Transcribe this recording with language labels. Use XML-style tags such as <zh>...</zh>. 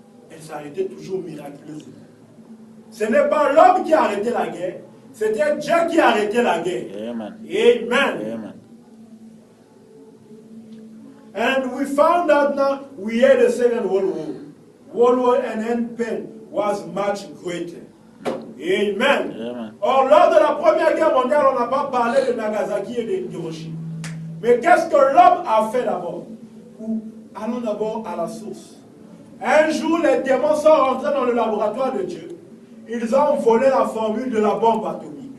<fr>Elle s'arrêtait toujours miraculeusement. Ce n'est pas l'homme qui a arrêté la guerre, c'était Dieu qui a arrêté la guerre. Amen. Amen. Amen.</fr> <en>And we found out now we had the Second World War. World War and then pain was much greater. Amen. Amen.</en> <fr>Or, lors de la Première Guerre mondiale, on n'a pas parlé de Nagasaki et de Hiroshima. Mais qu'est-ce que l'homme a fait d'abord? Allons d'abord à la source. Un jour, les démons sont rentrés dans le laboratoire de Dieu. Ils ont volé la formule de la bombe atomique.</fr>